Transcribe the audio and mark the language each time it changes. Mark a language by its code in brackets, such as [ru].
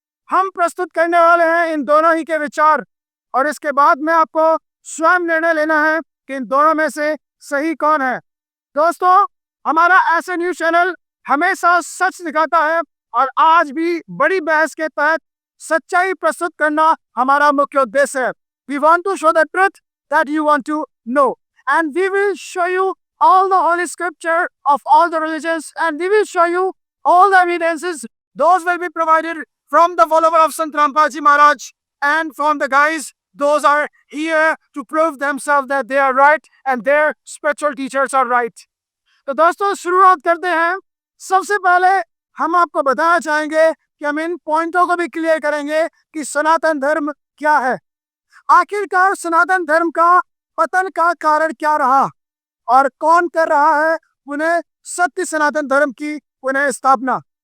[hi] हम प्रस्तुत करने वाले हैं इन दोनों ही के विचार, और इसके बाद में आपको स्वयं निर्णय लेना है कि इन दोनों में से सही कौन है। दोस्तों, हमारा ऐसे न्यूज चैनल हमेशा सच दिखाता है, और आज भी बड़ी बहस के तहत सच्चाई प्रस्तुत करना हमारा मुख्य उद्देश्य है। [en] We want to show the truth that you want to know, and we will show you all the holy scripture of all the religions, and we will show you all the evidences. Those will be provided from the follower of Sant Rampal Ji Maharaj and from the guys. Those are here to prove themselves that they are right and their spiritual teachers are right. [hi] तो दोस्तों, शुरुआत करते हैं। सबसे पहले हम आपको बताना चाहेंगे कि हम इन पॉइंटों को भी क्लियर करेंगे कि सनातन धर्म क्या है। आखिरकार सनातन धर्म का पतन का कारण क्या रहा और कौन कर रहा है पुनः सत्य सनातन धर्म की पुनः स्थापना।